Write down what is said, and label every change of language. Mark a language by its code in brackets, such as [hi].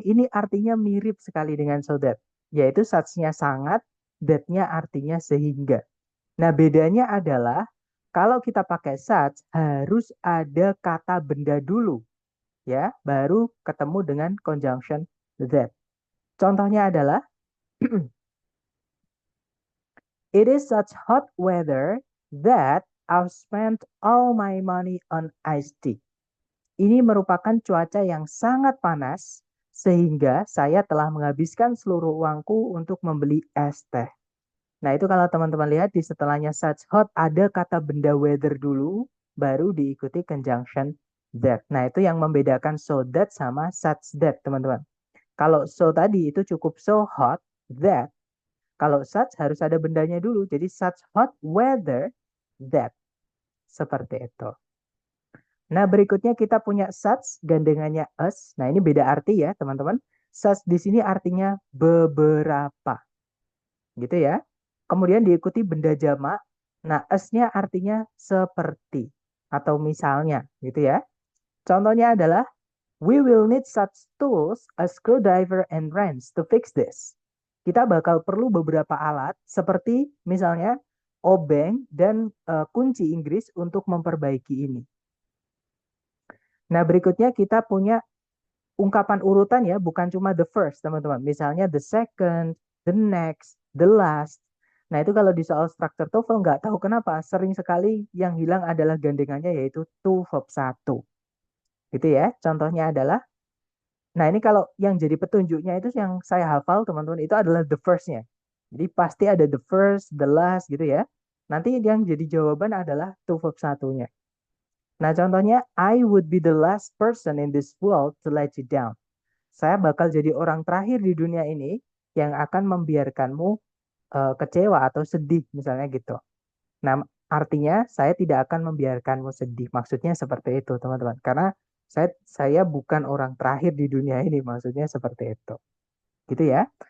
[id] Ini artinya mirip sekali dengan so that, yaitu such-nya sangat, that-nya artinya sehingga. Nah, bedanya adalah kalau kita pakai such, harus ada kata benda dulu, ya, baru ketemu dengan conjunction that. Contohnya adalah, [en] it is such hot weather that I've spent all my money on iced tea. [id] Ini merupakan cuaca yang sangat panas, sehingga saya telah menghabiskan seluruh uangku untuk membeli es teh. Nah, itu kalau teman-teman lihat di setelahnya such hot, ada kata benda weather dulu, baru diikuti conjunction that. Nah, itu yang membedakan so that sama such that, teman-teman. Kalau so tadi itu cukup so hot that. Kalau such harus ada bendanya dulu, jadi such hot weather that. Seperti itu. Nah, berikutnya kita punya such, gandengannya us. Nah, ini beda arti ya, teman-teman. Such di sini artinya beberapa. Gitu ya. Kemudian diikuti benda jamak. Nah, us-nya artinya seperti atau misalnya, gitu ya. Contohnya adalah, [en] we will need such tools, a screwdriver and wrench to fix this. [id] Kita bakal perlu beberapa alat seperti misalnya obeng dan kunci Inggris untuk memperbaiki ini. Nah, berikutnya kita punya ungkapan urutan ya, bukan cuma the first, teman-teman. Misalnya [en] the second, the next, the last. [id] Nah, itu kalau di soal structure TOEFL nggak tahu kenapa sering sekali yang hilang adalah gandengannya yaitu to verb satu. Gitu ya. Contohnya adalah, nah ini kalau yang jadi petunjuknya itu yang saya hafal teman-teman itu adalah the first-nya. Jadi pasti ada the first, the last gitu ya. Nanti yang jadi jawaban adalah to verb satunya. Nah, contohnya, [en] I would be the last person in this world to let you down. [id] Saya bakal jadi orang terakhir di dunia ini yang akan membiarkanmu kecewa atau sedih, misalnya gitu. Nah, artinya saya tidak akan membiarkanmu sedih. Maksudnya seperti itu, teman-teman. Karena saya bukan orang terakhir di dunia ini, maksudnya seperti itu. Gitu ya.